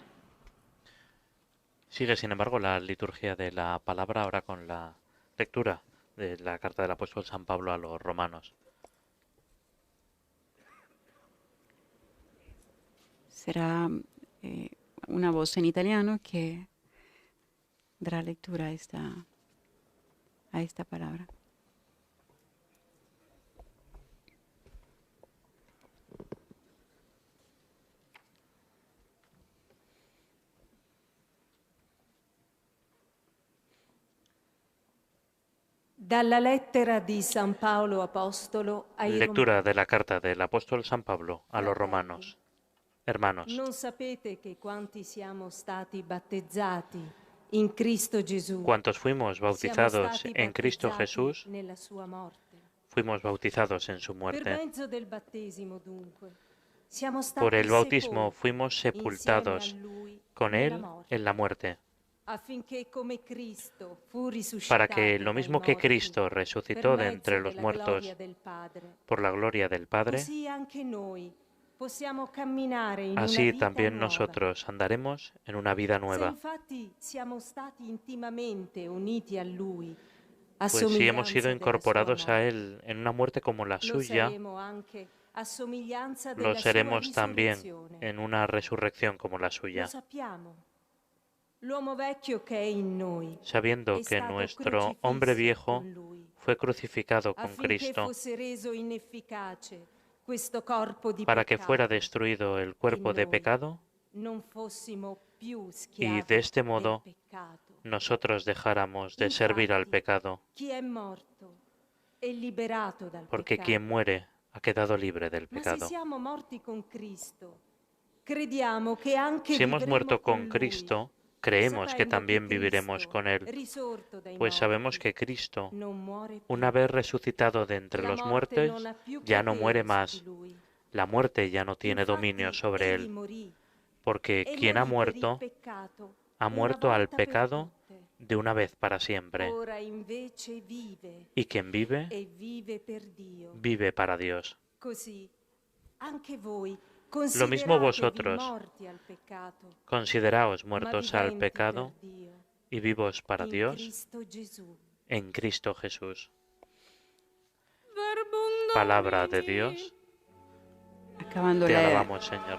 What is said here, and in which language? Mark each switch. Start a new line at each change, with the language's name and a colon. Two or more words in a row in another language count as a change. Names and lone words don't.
Spanish: Sigue, sin embargo, la liturgia de la palabra ahora con la lectura de la carta del apóstol San Pablo a los romanos. Será una voz en italiano que dará lectura a esta palabra.
Italian: Dalla lettera di San Paolo Apostolo ai
Spanish: Lectura de la carta del apóstol San Pablo a los romanos. Hermanos,
Italian: Non sapete che quanti siamo stati battezzati in Cristo Gesù,
Spanish: cuantos fuimos bautizados en Cristo Jesús,
Italian: nella sua morte.
Spanish: fuimos bautizados en su
Italian: Per
Spanish: muerte.
Italian: mezzo del battesimo, dunque, siamo stati
Spanish: Por el bautismo
Italian: sepolti
Spanish: fuimos
Italian: insieme
Spanish: sepultados
Italian: a Lui
Spanish: con
Italian: nella
Spanish: Él
Italian: morte,
Spanish: en la muerte,
Italian: affinché come Cristo fu risuscitato
Spanish: para que lo
Italian: dai
Spanish: mismo que
Italian: morti,
Spanish: Cristo
Italian: per
Spanish: resucitó de
Italian: mezzo
Spanish: entre los
Italian: della
Spanish: muertos
Italian: gloria del Padre,
Spanish: por la gloria del Padre,
Italian: così anche noi possiamo camminare in una
Spanish: así
Italian: vita
Spanish: también
Italian: nuova.
Spanish: nosotros andaremos en una vida
Italian: Se
Spanish: nueva.
Italian: infatti siamo stati intimamente uniti a Lui, a
Spanish: Pues si hemos
Italian: somiglianza
Spanish: sido
Italian: della
Spanish: incorporados
Italian: sua
Spanish: a
Italian: morte,
Spanish: Él en una muerte como la
Italian: lo
Spanish: suya,
Italian: saremo anche a somiglianza
Spanish: lo
Italian: della sua
Spanish: seremos también
Italian: risurrezione.
Spanish: en una resurrección como la
Italian: Lo
Spanish: suya,
Italian: sappiamo. L'uomo vecchio che è in noi
Spanish: sabiendo
Italian: è
Spanish: que
Italian: stato
Spanish: nuestro hombre
Italian: crocifisso
Spanish: viejo
Italian: con Lui,
Spanish: fue crucificado con
Italian: affinché
Spanish: Cristo
Italian: fosse reso inefficace questo corpo di
Spanish: para que fuera
Italian: peccato,
Spanish: destruido el cuerpo de
Italian: noi
Spanish: pecado
Italian: non fossimo più
Spanish: y
Italian: schiavi
Spanish: de este
Italian: del
Spanish: modo
Italian: peccato.
Spanish: nosotros dejáramos de servir al
Italian: Infatti,
Spanish: pecado,
Italian: chi è morto è liberato dal
Spanish: porque
Italian: peccato.
Spanish: quien muere ha quedado libre del
Italian: Ma se
Spanish: pecado.
Italian: siamo morti con Cristo, crediamo che anche
Spanish: Si hemos
Italian: vivremo
Spanish: muerto
Italian: con
Spanish: con
Italian: Lui,
Spanish: Cristo, creemos que
Italian: sapendo
Spanish: también
Italian: che
Spanish: viviremos
Italian: Cristo,
Spanish: con Él,
Italian: risorto dai
Spanish: pues sabemos
Italian: morti,
Spanish: que Cristo,
Italian: non muore più.
Spanish: una vez resucitado de entre
Italian: La
Spanish: los
Italian: morte
Spanish: muertos,
Italian: non ha più
Spanish: ya no muere
Italian: potere su
Spanish: más.
Italian: di Lui.
Spanish: La muerte ya no tiene
Italian: Infatti,
Spanish: dominio sobre
Italian: egli
Spanish: Él,
Italian: morì,
Spanish: porque
Italian: e
Spanish: quien ha
Italian: morì per il
Spanish: muerto,
Italian: peccato
Spanish: ha
Italian: una
Spanish: muerto al
Italian: volta per
Spanish: pecado
Italian: tutte.
Spanish: de una vez para siempre.
Italian: Ora invece vive,
Spanish: Y quien vive,
Italian: e vive per Dio.
Spanish: vive para Dios.
Italian: Così anche voi
Spanish: Lo mismo vosotros,
Italian: morti al peccato,
Spanish: consideraos
Italian: ma
Spanish: muertos
Italian: viventi
Spanish: al pecado
Italian: per Dio,
Spanish: y vivos para
Italian: in
Spanish: Dios
Italian: Cristo Gesù.
Spanish: en Cristo Jesús.
Latin: Verbum
Spanish: Palabra de
Latin: Domini.
Spanish: Dios, Acabando, te la, alabamos, Señor.